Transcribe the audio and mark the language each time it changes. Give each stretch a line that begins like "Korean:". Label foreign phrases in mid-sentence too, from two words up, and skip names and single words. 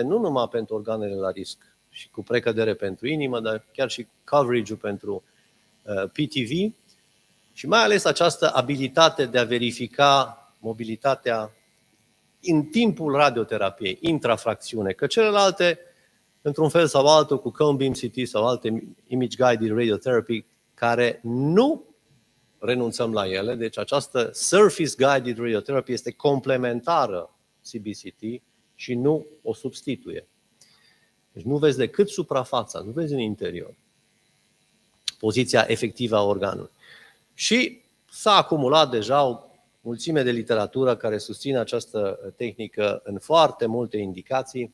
Romanian: nu numai pentru organele la risc și cu precădere pentru inimă, dar chiar și coverage-ul pentru PTV și mai ales această abilitate de a verifica mobilitatea în timpul radioterapiei, intrafracțiune, că celelalte, într-un fel sau altul, cu
English: cone beam CT
Romanian: sau alte
English: image-guided radiotherapy,
Romanian: care nu renunțăm la ele, deci această
English: surface-guided radiotherapy
Romanian: este complementară CBCT și nu o substituie. Deci nu vezi decât suprafața, nu vezi în interior poziția efectivă a organului. Și s-a acumulat deja o mulțime de literatură care susține această tehnică în foarte multe indicații.